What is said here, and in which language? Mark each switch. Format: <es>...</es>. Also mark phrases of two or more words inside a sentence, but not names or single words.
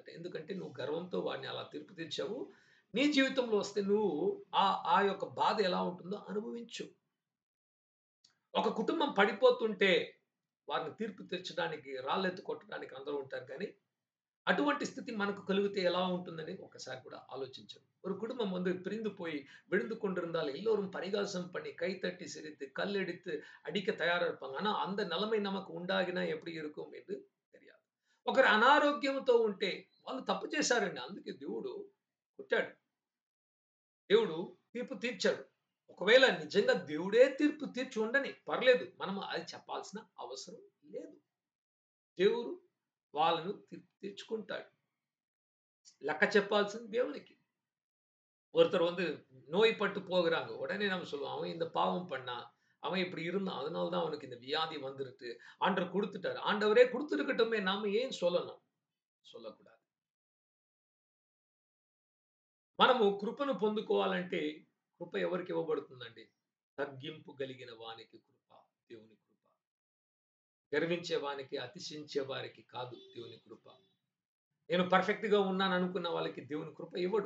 <te>ఎందుకంటే నువ్వు గర్వంతో వాడిని అలా తీర్పు తీర్చావు. నీ జీవితంలో వస్తే నువ్వు ఆ యొక్క బాధ ఎలా ఉంటుందో అనుభవించు. ఒక కుటుంబం పడిపోతుంటే వారిని తీర్పు తీర్చడానికి, రాళ్ళెత్తు కొట్టడానికి అందరూ ఉంటారు కానీ, అటువంటి స్థితి మనకు కలిగితే ఎలా ఉంటుందని ఒకసారి కూడా ఆலோசிச்சோம்.</te> <ta>ஒரு குடும்பம் வந்து பிரிந்து போய் விழுந்து கொண்டிருந்தால் எல்லோரும் பரிகாசம் பண்ணி கைத்தட்டி சிரித்து கல்லெடுத்து அடிக்க தயாரா இருப்பாங்க. ஆனா அந்த நிலைமை நமக்கு ఉండాగినా எப்படி இருக்கும் என்று తెలియదు.</ta> <te>ఒకరు అనారోగ్యంతో ఉంటే వాళ్ళు తప్పు చేశారండి. అందుకే దేవుడు కొట్టాడు. దేవుడు తీర్పు తీర్చాడు. ఒకవేళ నిజంగా దేవుడే తీర్పు తీర్చి ఉండని పర్లేదు. మనం అది చెప్పాల్సిన అవసరం లేదు. దేవుడు వాళ్ళను తీర్పు తీర్చుకుంటాడు. లెక్క చెప్పాల్సింది దేవునికి.</te> <ta>ஒருத்தர் வந்து நோய்பட்டு போகுறாங்க. உடனே நம்ம சொல்லுவோம், அவன் இந்த பாவம் பண்ணான். அவன் இப்படி இருந்தான். அதனால தான் அவனுக்கு இந்த வியாதி வந்துருச்சு. ஆண்டவர் குடுத்துட்டாரு. ஆண்டவரே குடுத்திருக்கட்டுமே, நாம ஏன் சொல்லணும்? சொல்லக்கூடாது.</ta> <te>మనము కృపను పొందుకోవాలంటే కృప ఎవరికి ఇవ్వబడుతుందండి? తగ్గింపు కలిగిన వానికి కృప, దేవుని కృప. గర్వించే వానికి, అతిశయించే వారికి కాదు దేవుని కృప. నేను పర్ఫెక్ట్‌గా ఉన్నాను అనుకున్న వాళ్ళకి దేవుని కృప ఇవ్వడు.</te>